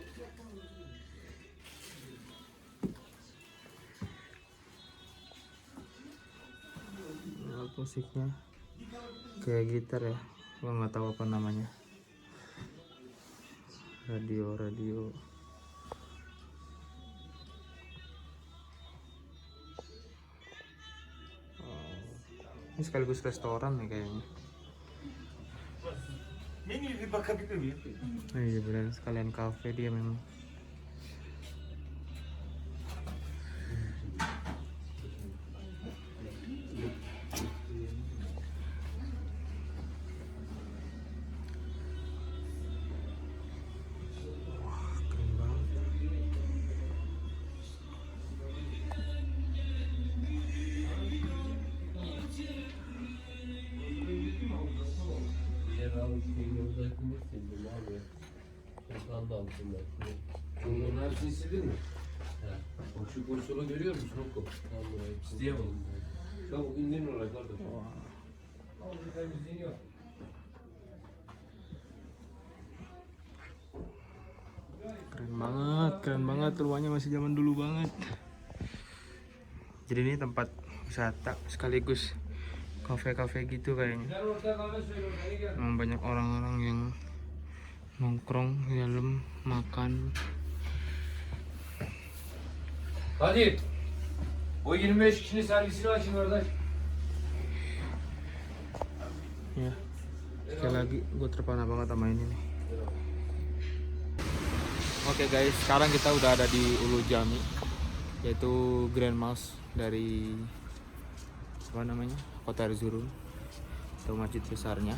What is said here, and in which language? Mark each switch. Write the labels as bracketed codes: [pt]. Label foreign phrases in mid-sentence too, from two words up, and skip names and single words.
[id] Alat musiknya kayak gitar ya, gua nggak tahu apa namanya. Radio. Oh, ini sekaligus restoran nih kayaknya. [tr] Menüye bir bakabilir miyim? [id] Iya benar, sekalian kafe dia memang. Wah, keren banget. [tr] Bunların hepsini sildin mi? O şu pozisyonu görüyor musun Okko? Tamam burayı. İsteyemem. Tamam indirin oraya kardeşim. Tamam bir temizliğini yap. [id] Keren banget rumahnya masih zaman dulu banget. Jadi ini tempat wisata sekaligus kafe-kafe gitu kayaknya. [tr] Gel ortaya kahve söyle ortaya gel. [id] Memang banyak orang-orang yang nongkrong di dalam makan. [tr] Hadi. O 25 kişinin servisini açın kardeş. [id] Ya, sekali lagi gue terpana banget sama ini nih. Oke guys, sekarang kita udah ada di Ulu Jami, yaitu Grand Mosque dari apa namanya, Kota Erzurum atau masjid besarnya.